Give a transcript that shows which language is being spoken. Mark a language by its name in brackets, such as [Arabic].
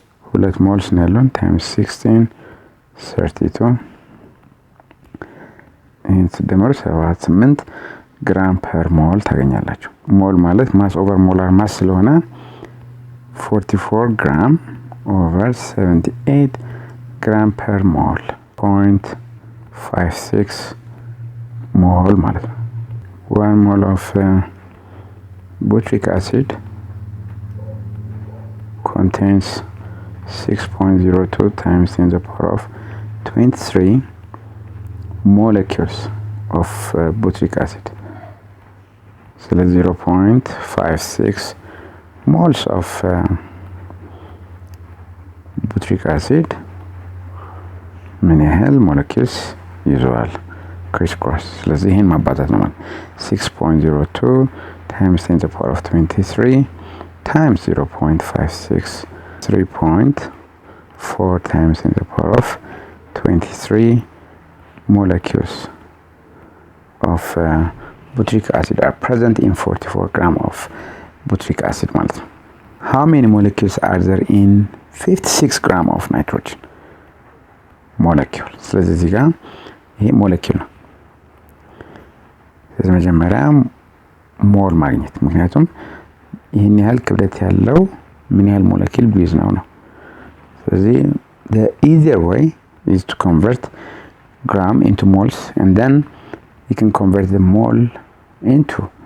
[Amharic] ሁለት ሞልስ ነው ያለን ታይምስ 16 32 ይሄን ሲደመር 78 ግራም ፐር ሞል ታገኛላችሁ። ሞል ማለት [English] ማስ ኦቨር ሞላር ማስ [Amharic] ስለሆነ 44 ግራም ኦቨር 78 ግራም ፐር ሞል 0.56 ሞል ማለት ነው። [English] 1 ሞል ኦፍ butyric acid contains 6.02 times 10 to the power of 23 molecules of butyric acid. So 0.56 moles of butyric acid [Amharic] ምን ያህል [English] molecules [Amharic] ይዟል? [English] crisscross [Amharic] ስለዚህ ይሄን ማባዛት ነው ማለት [English] 6.02 times 10 to the power of 23 times 0.56 3.4 times 10 to the power of 23 molecules of butyric acid are present in 44 gram of butyric acid [Amharic] ማለት ነው። [English] How many molecules are there in 56 gram of nitrogen? [Amharic] molecule ስለዚህ እዚህ ጋር ይሄ molecule ነው። ስለዚህ መጀመሪያ ሞል ማግኘት ምክንያቱም ይሄን ያህል ክብደት ያለው ምን ያህል ሞለኪል ቢይዝ ነው። ስለዚህ [English] the easier way is to convert gram into moles and then you can convert the mole into